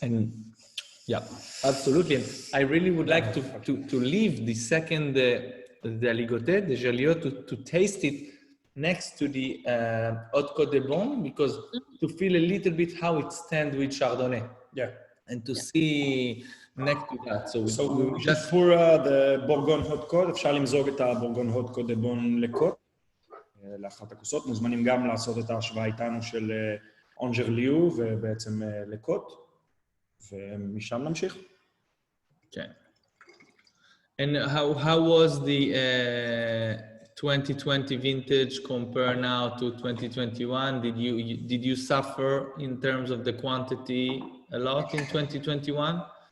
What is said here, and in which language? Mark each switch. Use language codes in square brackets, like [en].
[en] And yeah, absolutely. And I really would like to leave the second, the aligoté, the Gerliot, to taste it next to the Haute Côte de Beaune, because to feel a little bit how it stands with Chardonnay. Yeah. And to see next to that. So we just... for the [he] בורגון הוט קוד, אפשר למזוג את הבורגון הוט קוד דה בון לקוט, לאחת הכוסות. מוזמנים גם לעשות את ההשוואה איתנו של אונג'רליו ובעצם לקוט, ומשם נמשיך. [en] Okay. And how was the 2020 vintage compare now to 2021? Did you suffer in terms of the quantity a lot in 2021?